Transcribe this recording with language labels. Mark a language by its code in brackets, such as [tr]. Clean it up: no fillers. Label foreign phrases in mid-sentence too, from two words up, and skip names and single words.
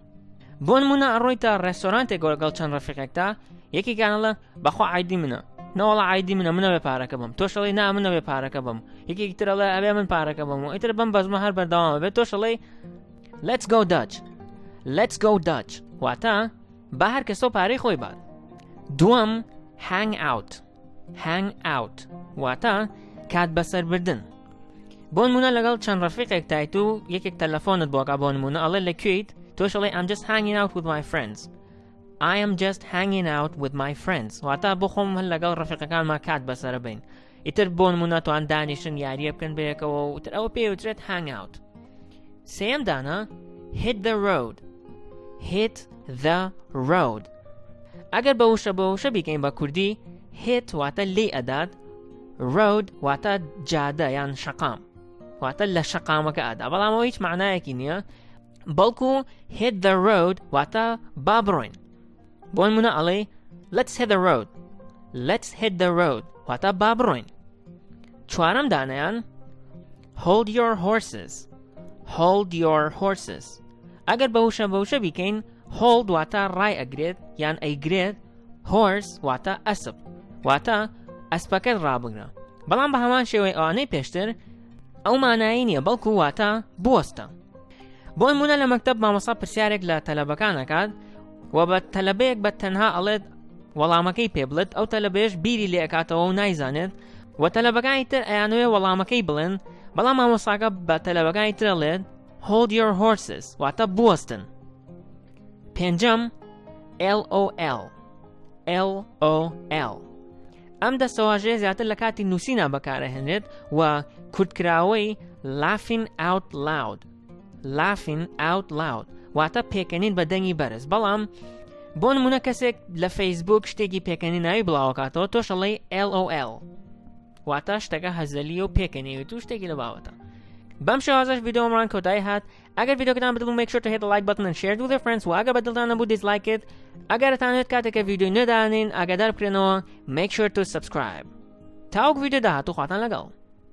[ckb] بۆ نمونە ئەڕۆیتە ڕێستۆرانتێک لەگەڵ چەند ڕەفیقێکتا، یەکێکیانەڵێ بەخوا عایدی منە، نەوەڵە عایدی منە بێ پارەکە بم، تۆشەڵی نا منە بێ پارەکە بم، یەکێکی ترەڵێ ئەبێ من پارەکە بم و ئیتر بەم بەزمە هەر بەردەوامە بێت، تۆشەڵی [en] Let's go Dutch. Let's go Dutch [ckb] واتە با هەر کەسۆ پارەی خۆی بات. دووەم [en] Hang out. Hang out [ckb] واتە کات بەسەر بردن. بۆ نمونە لەگەڵ چەند ڕەفیقێک تایت و یەکێک تەلەفۆنت بۆکە بۆ نمونە ئەڵێ لەکوێیت، تۆشەڵێ [en] I'm just hanging out with my friends. I am just hanging out with my friends [ckb] واتە بۆ خۆم هەر لەگەڵ ڕەفیقەکانمان کات بەسەرە بین. ئیتر بۆ نمونە توان دانیشن یاریە بکەن بەیەکەوە و تر ئەوە پێوترێت [en] hang out. [ckb] سێم دانە [en] hit the road. Hit the road. [ckb] ئەگەر بە وشە بیکەین بە کوردی hit واتە لێ ئەدات، road واتە جادە یان شەقام واتە لە شەقامەکە ئەدا، بەڵام ئەوە هیچ معنایەکی نییە، بەڵکو [en] hit the road [ckb] واتە با بڕۆین. بۆ نمونە ئەڵێ [en] let's hit the road. Let's hit the road [ckb] واتە با بڕۆین. چوارەم دانەیان [en] hold your horses. Hold your horses. [ckb] ئەگەر بە وشە بیکەین hold واتە ڕای ئەگرێت یان ئەیگرێت، horse واتە ئەسپ واتە ئەسپەکەت ڕابگرە، بەڵام بە هەمان شێوەی ئەوانەی پێشتر ئەو مانایی نییە، بەڵکو واتە بوەستە. بۆ نمونە لە مەکتەب مامۆستا پرسیارێک لە تەلەبەکان ئەکات و بە تەلەبەیەک بە تەنها ئەڵێت وەڵامەکەی پێ بڵێت، ئەو تەلەبەیەش بیری لێ ئەکاتەوە و نایزانێت و تەلەبەکانی تر ئەیانوێ وەڵامەکەی بڵێن، بەڵام مامۆستاکە بە تەلەبەکانی تر ئەڵێت [en] hold your horses [ckb] واتە بوەستن. پێنجەم LOL. LOL. ئەم دەستەواژەیە زیاتر لە کاتی نووسینا بەکارەهێنرێت و کورتکراوەی [en] laughing out loud. Laughing out loud [ckb] واتە پێکەنین بە دەنگی بەرز، بەڵام بۆ نمونە کەسێک لە فەیسبوک شتێکی پێکەنی ناوی بڵاوکاتەوە، تۆشەڵی LOL واتە شتەکە هەزەلیە و پێکەنیوێت و شتێکی لە باوەتە. بەم شێوازەش ڤیدیۆمڕان کۆتایی هات. ئەگەر ڤیدیۆکەتان بەدڵ [en] make sure to hit the like button and share it with your friends [ckb] و ئەگەر بەدڵتان نەبوو [en] dislike it. [ckb] ئەگەر دەتانەوێت کاتێکە ڤیدیۆی نەدانین ئاگادار بکرێنەوە [en] make sure to subscribe. [ckb] تا وەک ڤیدیۆ داهاتوو خواتان لەگەڵ.